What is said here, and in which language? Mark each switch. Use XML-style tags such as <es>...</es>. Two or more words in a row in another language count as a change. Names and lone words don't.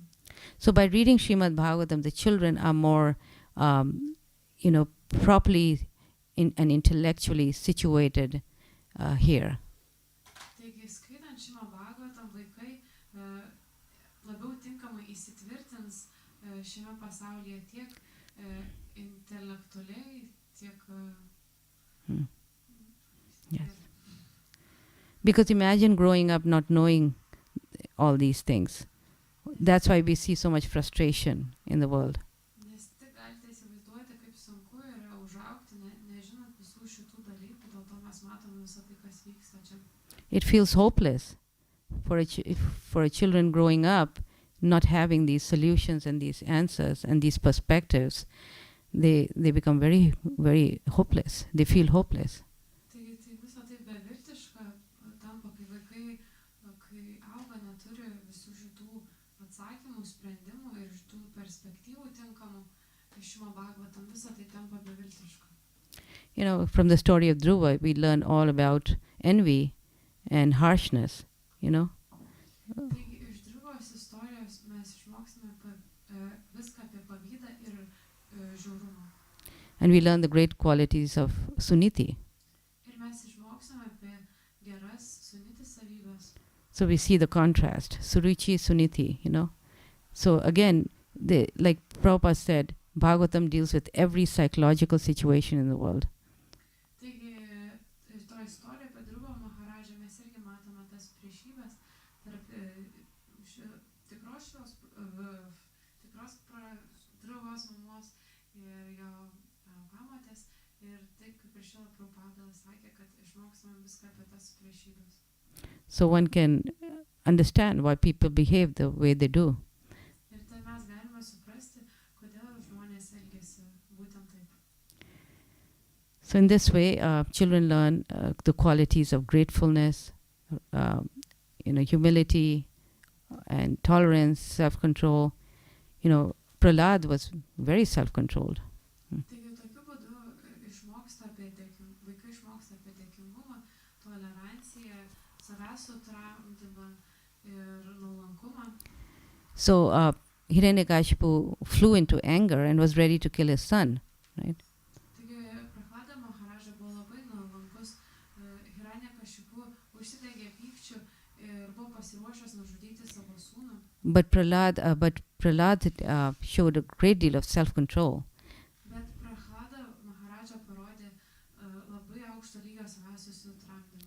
<en>So by reading Srimad Bhagavatam, the children are more, properly and intellectually situated here.</en> <lt>Taigi skaitant Srimad Bhagavatam, vaikai labiau tinkamai įsitvirtins šiame pasaulyje tiek intelektualiai, tiek...</lt> <en>Yes. Because imagine growing up not knowing all these things. That's why we see so much frustration in the world.</en> <lt>Nes tik galite įsivaizduoti, kaip sunku yra užaugti, nežinant visų šitų dalykų, dėl to mes matome visą tai, kas vyksta čia.</lt> <en>It feels hopeless for a children growing up, not having these solutions and these answers and these perspectives. They become very, very hopeless. They feel hopeless.</en> <lt>Taigi tai visą tai beviltiška tampa, kai vaikai, kai auga, neturi visų šitų atsakymų, sprendimų ir šitų perspektyvų tinkamų. Iš Srimad Bhagavatam visą tai tampa beviltiška.</lt> <en>From the story of Dhruva, we learn all about envy and harshness,</en> <lt>Taigi iš Dhruvos istorijos mes išmoksime viską apie pavydą ir žiaurumą.</lt> <en>And we learn the great qualities of Suniti.</en> <lt>Ir mes išmoksime apie geras Suniti savybės.</lt> <en>So we see the contrast, Suruchi, Suniti, So again, like Prabhupada said, Bhagavatam deals with every psychological situation in the world.</en> <lt>Taigi, to istoriją apie Dhruva Maharadžą mes irgi matome tas priešybės tarp tikros Dhruvos mamos ir jo pamatės. Ir taip, kaip ir Šrila Prabhupada sakė, kad išmoksime viską apie tas priešybės.</lt> <en>So one can understand why people behave the way they do.</en> <lt>Ir tai mes galime suprasti, kodėl žmonės elgiasi būtent taip.</lt> <en>So in this way, children learn the qualities of gratefulness, humility, and tolerance, self-control. Prahlad was very self-controlled.</en> <lt>Taigi tokiu būdu vaikai išmoksta apie dėkingumą, toleranciją, savęs sutramdymą ir nuolankumą.</lt> <en>So Hiranyakashipu flew into anger and was ready to kill his son, right?</en> <lt>Taigi Prahlada Maharadža buvo labai nuolankus, Hiranyakashipu užsidegė pykčiu ir buvo pasiruošęs nužudyti savo sūnų.</lt> <en>But Prahlad showed a great deal of self-control.</en> <lt>Bet Prahlada Maharadža parodė labai aukšto lygio savęs sutramdymą.</lt>